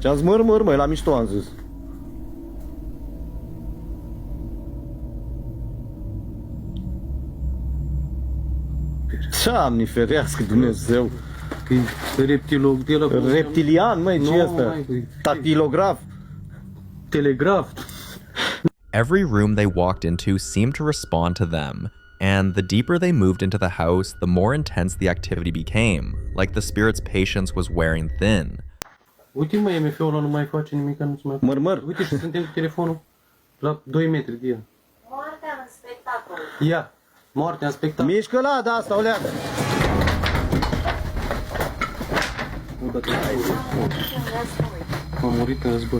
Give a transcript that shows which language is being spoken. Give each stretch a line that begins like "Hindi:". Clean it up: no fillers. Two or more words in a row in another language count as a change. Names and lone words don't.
Romanian: Am zis măr, măi, la mișto am zis. Doamne ferească Dumnezeu. Reptilian, măi, ce asta? Tactilograf. Telegraf.
English: Every room they walked into seemed to respond to them, and the deeper they moved into the house, the more intense the activity became, like the spirit's patience was wearing thin.
Romanian: Uite, mă, MF-ul ăla nu mai face nimic, nu se mai... Măr. Uite și suntem cu telefonul la 2 metri de el. Moartea în spectacol. Ia, moartea în spectacol. Mișcă-la, da, asta o leagă. M-am murit în război.